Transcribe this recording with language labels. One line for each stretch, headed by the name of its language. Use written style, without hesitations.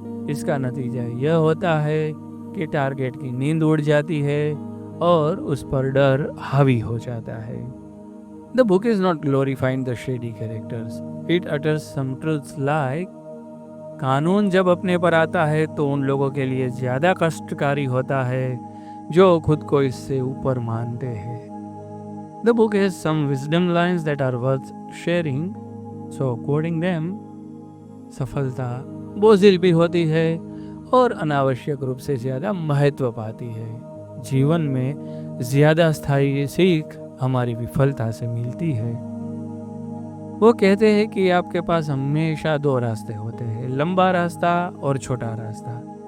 Hindi: इसका नतीजा यह होता है कि टारगेट की नींद उड़ जाती है और उस पर डर हावी हो जाता है.
English: The book is not glorifying the shady characters. It utters some truths like,
Hindi: कानून जब अपने पर आता है तो उन लोगों के लिए ज़्यादा कष्टकारी होता है जो खुद को इससे ऊपर मानते हैं.
English: The book has some wisdom lines that are worth sharing, so quoting them.
Hindi: सफलता बोझिल भी होती है और अनावश्यक रूप से ज़्यादा महत्व पाती है. जीवन में ज़्यादा स्थायी सीख हमारी विफलता से मिलती है. वो कहते हैं कि आपके पास हमेशा 2 रास्ते होते हैं, लंबा रास्ता और छोटा रास्ता.